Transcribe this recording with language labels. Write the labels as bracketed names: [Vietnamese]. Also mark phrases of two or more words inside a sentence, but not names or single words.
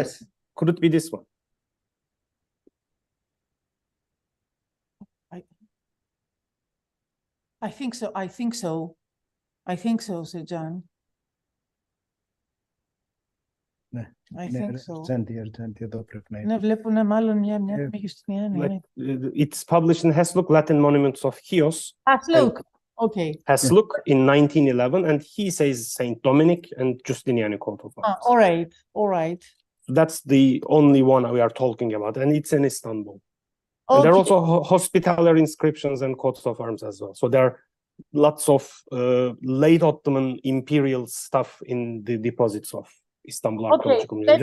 [English] Yes. Could it be this one? I think so. I think so. I think so, Serjan. I think so. [Greek] Ναι, βλέπουν μάλλον μια μεγιστημία. [English] It's published in Hasluck, Latin Monuments of Chios. Hasluck. Okay. Hasluck in 1911, and he says Saint Dominic and Justinian coat of arms. All right. All right. That's the only one we are talking about, and it's in Istanbul. Okay. And there are also hospitallary inscriptions and coats of arms as well. So there are lots of late Ottoman imperial stuff in the deposits of Istanbul Archaeological Museum.